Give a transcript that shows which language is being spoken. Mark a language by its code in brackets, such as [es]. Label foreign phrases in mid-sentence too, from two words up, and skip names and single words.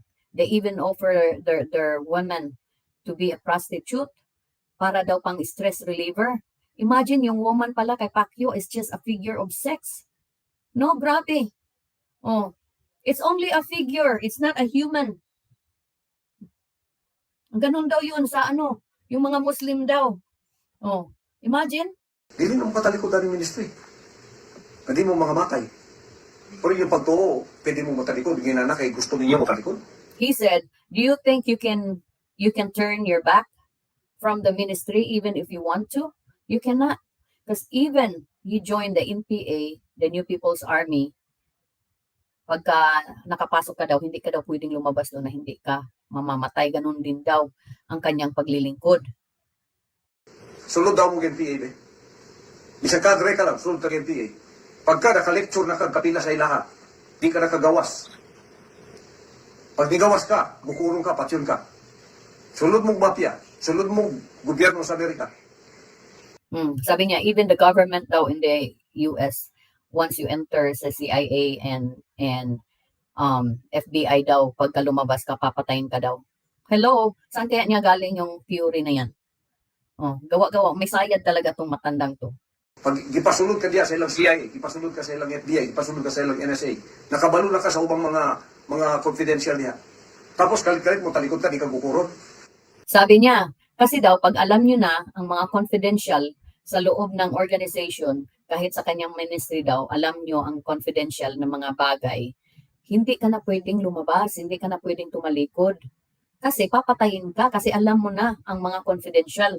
[en] They even offer their women to be a prostitute [tl] para daw pang [en] stress reliever. Imagine [tl] yung woman pala kay Pacquiao [en] is just a figure of sex. No, grabe. Oh, it's only a figure. It's not a human. [tl] Ganun daw yun sa yung mga Muslim daw. [en] Oh, imagine. [ceb] Dili nang patalikod ang ministry. Hindi mo mga matay. Pero yung pagtuo, pwede mo matalikod. Ginana kay gusto ninyo matalikod. [en] He said, do you think you can turn your back from the ministry even if you want to? You cannot. Because even you join the NPA, the New People's Army, [tl] pagka nakapasok ka daw, hindi ka daw pwedeng lumabas doon na hindi ka mamamatay. Ganun din daw ang kanyang paglilingkod. [ceb] Sulod daw mo NPA, be. Bisang kadre ka lang, sulod ka NPA. Pagka naka-lecture na kang kapila sa ilaha, di ka nakagawas. Pag nigawas ka, bukurong ka, patyon ka. Sulod mong mafia, sulod mong gobyerno sa Amerika. [tl] Sabi niya, [en] even the government daw in the US, once you enter sa CIA and FBI daw, [tl] pagka lumabas ka, papatayin ka daw. Hello, saan kaya niya galing yung theory na yan? Oh, gawa-gawa, may sayad talaga tong matandang to. [ceb] Pag ipasulod ka diya sa ilang CIA, ipasulod ka sa ilang FBI, ipasulod ka sa ilang NSA, nakabalo na ka sa ubang mga confidential niya. Tapos kalit-kalit mo, talikod ka, di ka bukuron. [tl] Sabi niya, kasi daw pag alam niyo na ang mga confidential sa loob ng organization, kahit sa kanyang ministry daw, alam niyo ang confidential na mga bagay, hindi ka na pwedeng lumabas, hindi ka na pwedeng tumalikod. Kasi papatayin ka kasi alam mo na ang mga confidential.